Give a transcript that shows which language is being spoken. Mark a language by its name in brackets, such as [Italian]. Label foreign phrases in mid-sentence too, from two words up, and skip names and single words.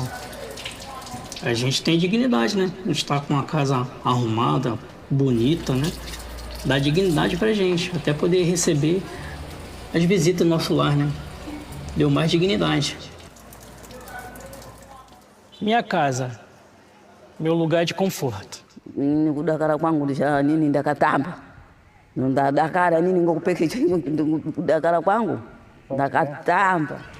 [Portuguese] A gente tem dignidade, né? A gente está com uma casa arrumada, bonita, né? Dá dignidade pra gente, até poder receber as visitas do nosso lar, né? Deu mais dignidade. Minha casa, meu lugar de conforto. [Shona] Nini kudakara kwangu ja nini ndakatamba ndadakara nini ngokupeke kudakara kwangu ndakatamba.